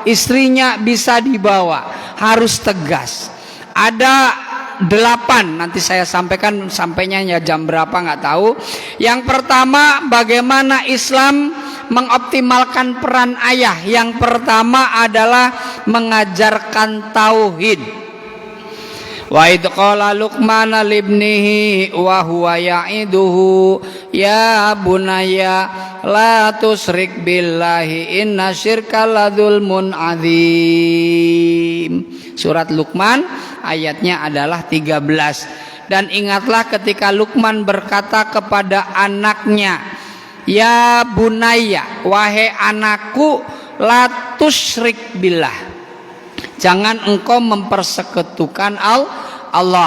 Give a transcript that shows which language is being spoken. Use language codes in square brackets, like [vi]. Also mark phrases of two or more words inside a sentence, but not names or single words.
[id] Istrinya bisa dibawa. Harus tegas. Ada 8, nanti saya sampaikan, sampainya ya jam berapa nggak tahu. Yang pertama, bagaimana Islam mengoptimalkan peran ayah. Yang pertama adalah mengajarkan tauhid. [ar] وإذ قال لقمان لابنه وهو يعظه يا بني لا تشرك بالله إن الشرك لظلم عظيم. [id] Surat Luqman ayatnya adalah 13. Dan ingatlah ketika Luqman berkata kepada anaknya, [ar] يا بني, [id] wahai anakku, [ar] لا تشرك بالله, [id] jangan engkau mempersekutukan Allah.